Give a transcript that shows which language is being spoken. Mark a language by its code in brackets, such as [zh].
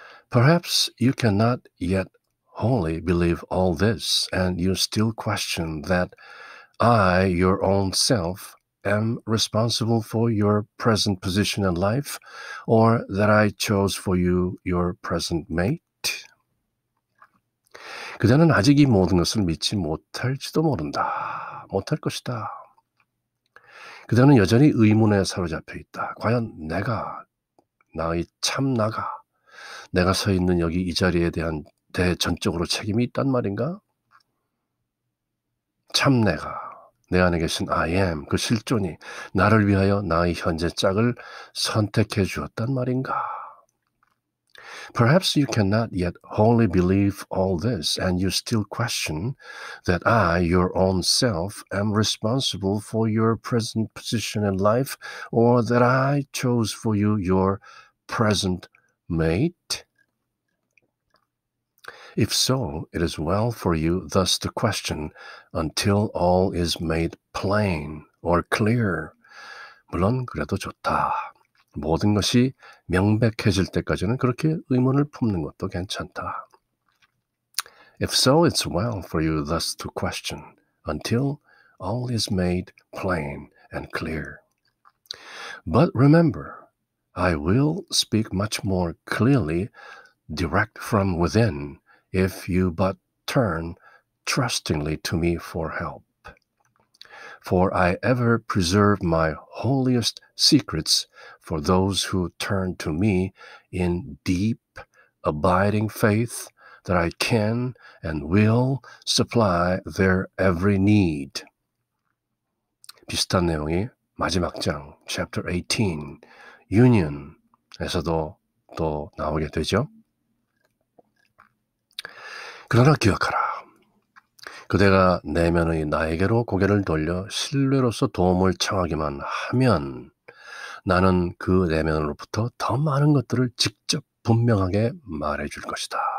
[en] Perhaps you cannot yet wholly believe all this, and you still question that I, your own self, am responsible for your present position in life, or that I chose for you your present mate. [ko] 그대는 아직 이 모든 것을 믿지 못할지도 모른다. 못할 것이다. 그대는 여전히 의문에 사로잡혀 있다. 과연 내가, 나의 참 나가, 내가 서 있는 여기 이 자리에 대한 대전적으로 책임이 있단 말인가? 참 내가, 내 안에 계신 I am, 그 실존이 나를 위하여 나의 현재 짝을 선택해 주었단 말인가? [en] Perhaps you cannot yet wholly believe all this, and you still question that I, your own self, am responsible for your present position in life, or that I chose for you your present mate. If so, it is well for you thus to question until all is made plain or clear. [ko] 물론 그래도 좋다. 모든 것이 명백해질 때까지는 그렇게 의문을 품는 것도 괜찮다. [en] If so, it's well for you thus to question until all is made plain and clear. But remember, I will speak much more clearly, direct from within, if you but turn trustingly to me for help. For I ever preserve my holiest secrets for those who turn to me in deep, abiding faith that I can and will supply their every need. [ko] 비슷한 내용이 마지막 장, chapter 18, Union에서도 또 나오게 되죠. 그러나 기억하라. 그대가 내면의 나에게로 고개를 돌려 신뢰로서 도움을 청하기만 하면 나는 그 내면으로부터 더 많은 것들을 직접 분명하게 말해줄 것이다.